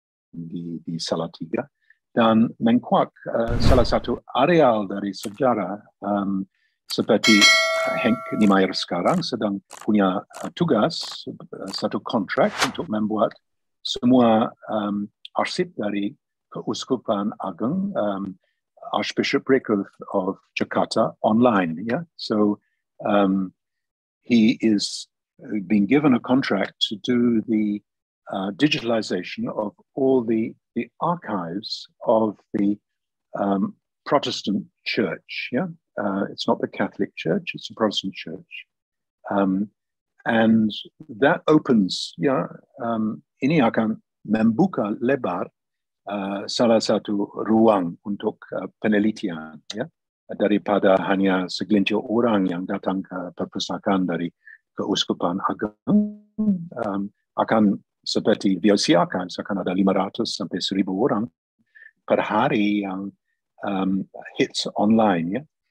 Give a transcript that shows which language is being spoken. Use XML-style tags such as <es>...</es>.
<id>di Salatiga, dan mengkuak salah satu areal dari sejarah seperti Henk Niemeyer sekarang sedang punya tugas, satu kontrak untuk membuat semua arsip dari Keuskupan Agung,</id> <en>Archbishopric of Jakarta online. Yeah? So he is being given a contract to do the digitalization of all the archives of the Protestant church. Yeah, it's not the Catholic Church; it's the Protestant Church, and that opens. Yeah,</en> <id>ini akan membuka lebar salah satu ruang untuk penelitian, ya, daripada hanya segelintir orang yang datang ke perpustakaan dari Keuskupan Agung, akan seperti diusiakan, akan ada 500 sampai 1,000 orang per hari yang hits online, ya.</id>